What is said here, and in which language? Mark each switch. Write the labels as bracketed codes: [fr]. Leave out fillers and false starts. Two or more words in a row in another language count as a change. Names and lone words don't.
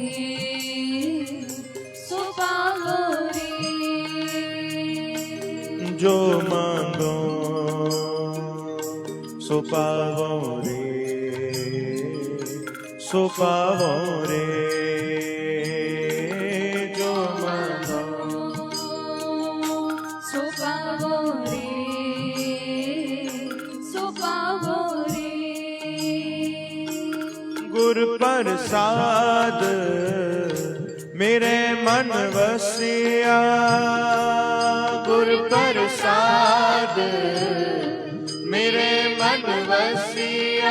[hi] जो मांगो सो पावो रे, सो पावो रे। जो मांगो सो पावो रे, सो पावो रे। [pa] ਗੁਰ ਪ੍ਰਸਾਦ ਮੇਰੇ ਮਨ ਵਸਿਆ, ਗੁਰ ਪ੍ਰਸਾਦ ਮੇਰੇ ਮਨ ਵਸਿਆ।